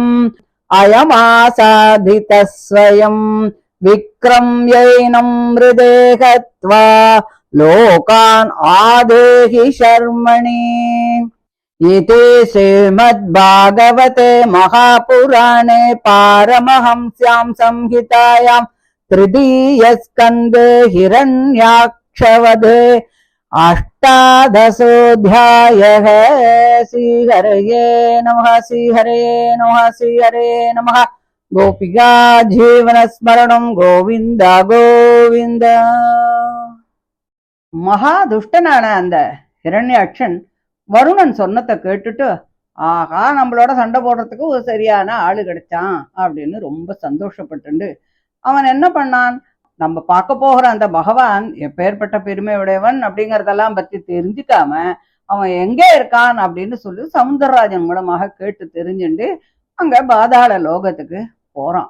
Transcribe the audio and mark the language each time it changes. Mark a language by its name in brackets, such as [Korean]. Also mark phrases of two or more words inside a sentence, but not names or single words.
[Sanskrit] अयमासाधितः स्वयम् विक्रम्यैनम् मृदे हत्वा लोकान् आदेहि शर्मणि इति श्रीमद्भागवते महापुराणे पारमहंस्याम् संहितायाम् तृतीयस्कन्धे हिरण्याक्षवधे अष्टादशोऽध्यायः। श्रीहरये नमः। श्रीहरये नमः। श्रीहरये नमः। गोपिका जीवनस्मरणम् गोविन्द गोविन्द। [Tamil] மகாதுஷ்டனான அந்த ஹிரண்யாட்சன் வருணன் சொன்னதை கேட்டுட்டு, ஆகா நம்மளோட சண்டை போடுறதுக்கு ஒரு சரியான ஆளு கிடைச்சான் அப்படின்னு ரொம்ப சந்தோஷப்பட்டு அவன் என்ன பண்ணான், நம்ம பார்க்க போகிற அந்த பகவான் எப்பேற்பட்ட பெருமை உடையவன் அப்படிங்கறதெல்லாம் பத்தி தெரிஞ்சுக்காம அவன் எங்கே இருக்கான் அப்படின்னு சொல்லி சமுத்திரராஜன் மூலமாக கேட்டு தெரிஞ்சுண்டு அங்க பாதாள லோகத்துக்கு போறான்.